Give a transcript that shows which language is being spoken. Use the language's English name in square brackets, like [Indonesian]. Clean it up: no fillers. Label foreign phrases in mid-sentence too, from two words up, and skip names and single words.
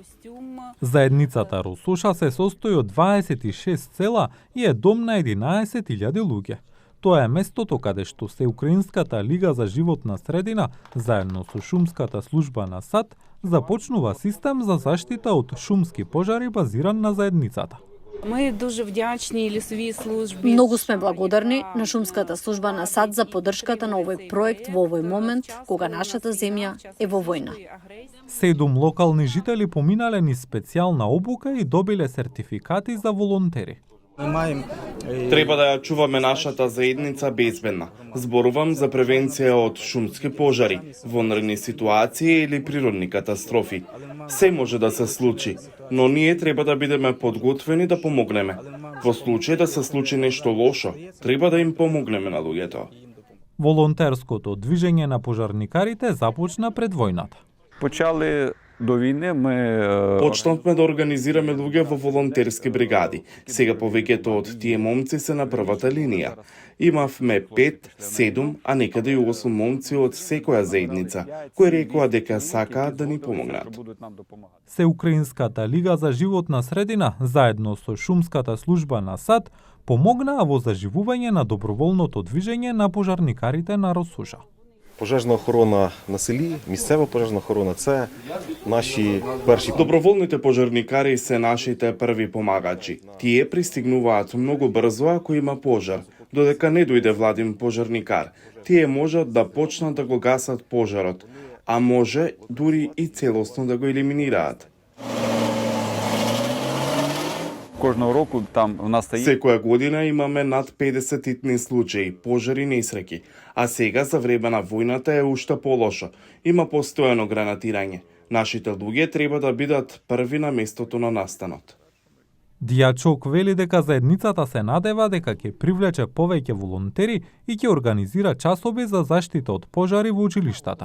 [Macedonian] Заедницата Росуша се состои од 26 села и е дом на 11.000 луѓе. Тоа е местото каде што се Украинската лига за животна средина, заедно со шумската служба на САД, започнува систем за заштита од шумски пожари базиран на заедницата. [Ukrainian] Ми дуже вдячні лісовій службі. [Macedonian] Многу сме благодарни на шумската служба на САД за поддршката на овој проект во овој момент кога нашата земја е во војна. 7 локални жители поминале низ специјална обука и добиле сертификати за волонтери. Треба да ја чуваме нашата заедница безбедна. Зборувам за превенција од шумски пожари, вонредни ситуации или природни катастрофи. Се може да се случи, но ние треба да бидеме подготвени да помогнеме. Во случај да се случи нешто лошо, треба да им помогнеме на луѓето. Волонтерското движење на пожарникарите започна пред војната. [Ukrainian] Почали до війни ми [Macedonian] Почнавме да организираме луѓе во волонтерски бригади. Сега повеќето од тие момци се на првата линија. Имавме 5, 7, а некаде и 8 момци од секоја заедница, кои рекоа дека сакаат да ни помогнат. Се Украинската лига за животна средина, заедно со шумската служба на САД, помогнаа во заживување на доброволното движење на пожарникарите на Росуша. [Ukrainian] Пожежна охорона на селі, місцева пожежна охорона – це наші перші... [Macedonian] Доброволните пожарникари се нашите први помагачи. Тие пристигнуваат многу брзо ако има пожар. Додека не дојде владин пожарникар, тие можат да почнат да го гасат пожарот, а може дури и целосно да го елиминираат. [Ukrainian] кожного року там у нас стає... [Macedonian] Секоја година имаме над 50 итни случаи, пожари, несреќи, а сега за време на војната е уште полошо. Има постојано гранатирање. Нашите луѓе треба да бидат први на местото на настанот. Дијачок вели дека заедницата се надева дека ќе привлече повеќе волонтери и ќе организира часови за заштита од пожари во училиштата.